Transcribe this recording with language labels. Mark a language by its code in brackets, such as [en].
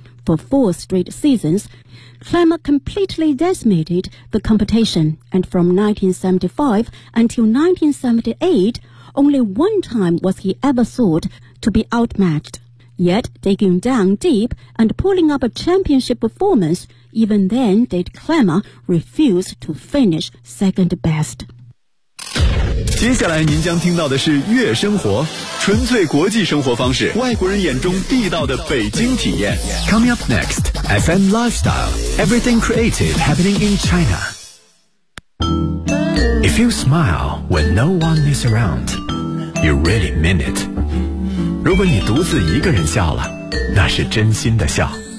[en] For four straight seasons, Klammer completely decimated the competition, and from 1975 until 1978, only one time was he ever thought to be outmatched. Yet, digging down deep and pulling up a championship performanceEven then, did Klammer refuse to finish second best. [zh] 接下来您将听到的是月生活，纯粹国际生活方式，外国人眼中地道的北京体验。 [en] Coming up next, FM Lifestyle, everything creative happening in China. If you smile when no one is around, you really mean it. [zh] 如果你独自一个人笑了，那是真心的笑。